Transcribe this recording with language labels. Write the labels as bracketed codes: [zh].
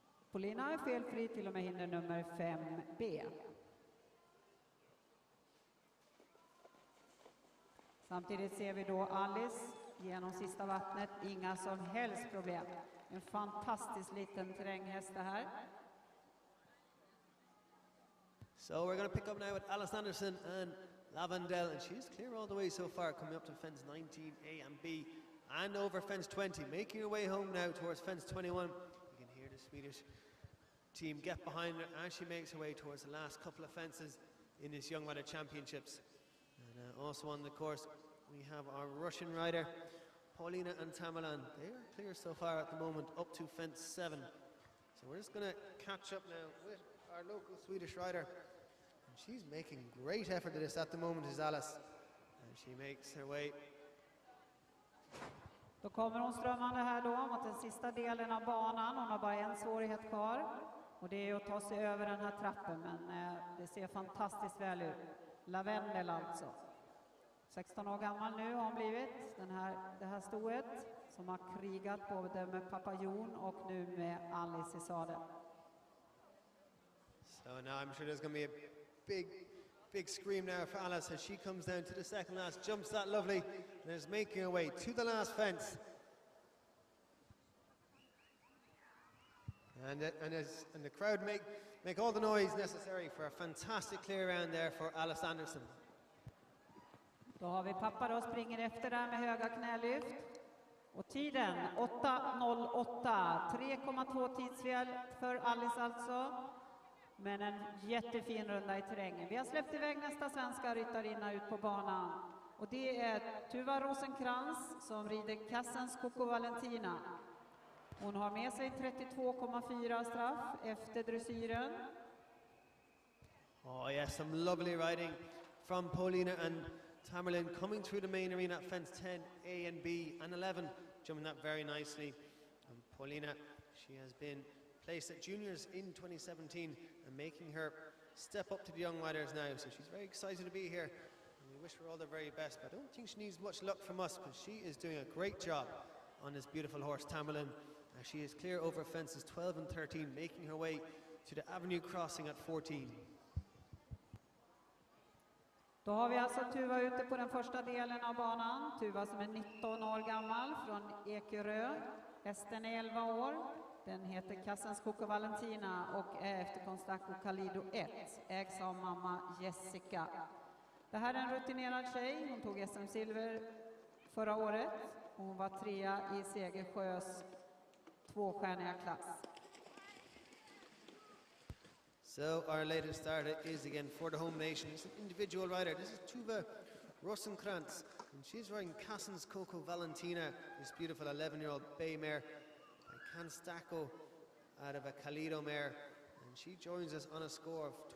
[sv] Paulina är felfri till och med hinder nummer 5B. Samtidigt ser vi då Alice genom sista vattnet, inga som helst problem. En fantastisk liten terränghäst det här. [en] So we're going to pick up now with Alice Anderson and Lavendel, and she's clear all the way so far, coming up to fence 19A and B and over fence 20, making her way home now towards fence 21. You can hear the Swedish team get behind her as she makes her way towards the last couple of fences in this Young Rider Championships. And also on the course we have our Russian rider Paulina and Tamerlan. They are clear so far at the moment up to fence 7. So we're just going to catch up now with our local Swedish rider. And she's making great effort at this at the moment, is Alice. And she makes her way. [sv] Då kommer hon strömmande här då mot den sista delen av banan. Hon har bara en svårighet kvar. Och det är att ta sig över den här trappen. Men det ser fantastiskt väl ut. Lavendel alltså. 16 år gammal nu har hon blivit. Det här stoet som har krigat både med pappa Jon och nu med Alice i sadeln. [en] So now I'm sure there's going to be a big scream now for Alice as she comes down to the second last, jumps that lovely, and is making her way to the last fence. And the crowd make all the noise necessary for a fantastic clear round there for Alice Anderson. [sv] Då har vi pappa då springer efter där med höga knälyft. Och tiden 8.08, 3,2 tidsfel för Alice alltså. Men en jättefin runda i terrängen. Vi har släppt iväg nästa svenska ryttarinna ut på banan. Och det är Tuva Rosenkrantz som rider Kassens Coco Valentina. Hon har med sig 32,4 straff efter dressyren. [en] Oh yes, some lovely riding from Paulina and Tamerlane coming through the main arena at fence 10, A and B, and 11, jumping that very nicely. And Paulina, she has been placed at juniors in 2017 and making her step up to the young riders now. So she's very excited to be here. And we wish her all the very best, but I don't think she needs much luck from us because she is doing a great job on this beautiful horse, Tamerlane. She is clear over fences 12 and 13, making her way to the Avenue crossing at 14. [sv] Då har vi alltså Tuva ute på den första delen av banan. Tuva som är 19 år gammal från Ekerö. Hästen är 11 år. Den heter Kassens Coco Valentina och är efter Constaco Calido 1. Ägs av mamma Jessica. Det här är en rutinerad tjej. Hon tog SM-silver förra året. Hon var 3 i Segersjös 2-stjärniga klass. [en] So our latest starter is again for the home nation. It's an individual rider. This is Tuva Rosenkrantz, and she's riding Kassens Coco Valentina, this beautiful 11-year-old bay mare by Canstaco out of a Calido mare, and she joins us on a score of